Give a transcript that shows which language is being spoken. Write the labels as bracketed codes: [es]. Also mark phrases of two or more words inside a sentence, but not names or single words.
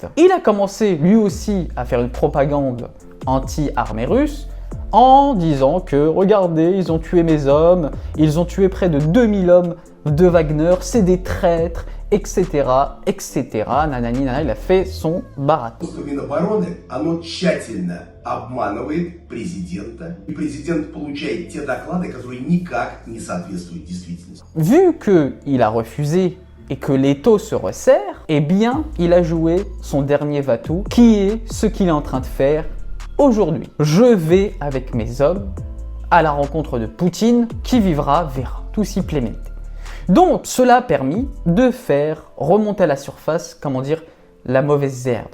[fr] Il a commencé lui aussi à faire une propagande anti-armée russe, en disant que, regardez, ils ont tué mes hommes, ils ont tué près de 2000 hommes de Wagner, c'est des traîtres, etc., etc. Nanani, nanana, il a fait son baratin. [ru] Минобороны, оно тщательно обманывает президента, и президент получает те доклады, которые никак не соответствуют действительности. [fr] Vu qu'il a refusé et que l'étau se resserre, eh bien, il a joué son dernier va-tout, qui est ce qu'il est en train de faire aujourd'hui. Je vais avec mes hommes à la rencontre de Poutine, qui vivra, verra, tout simplement. Donc, cela a permis de faire remonter à la surface, comment dire, la mauvaise herbe.